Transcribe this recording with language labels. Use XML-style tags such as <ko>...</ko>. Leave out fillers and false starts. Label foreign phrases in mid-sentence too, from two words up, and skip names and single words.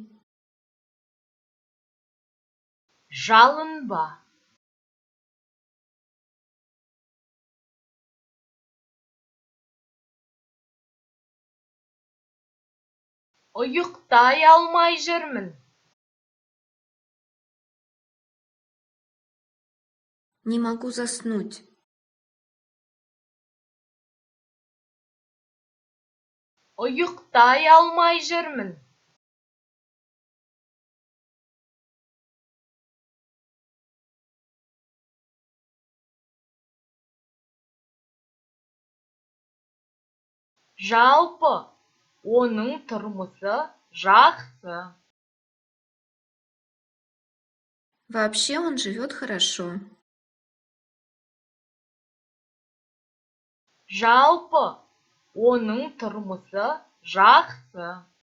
<kk>Жалынба. Ұйықтай алмай жүрмін.</kk> <ru>Не могу заснуть.</ru> <kk>Ұйықтай алмай жүрмін. Жалпы, оның тұрмысы жақсы.</kk> <ru>Вообще он живет хорошо.</ru> <kk>Жалпы, оның тұрмысы жақсы.</kk>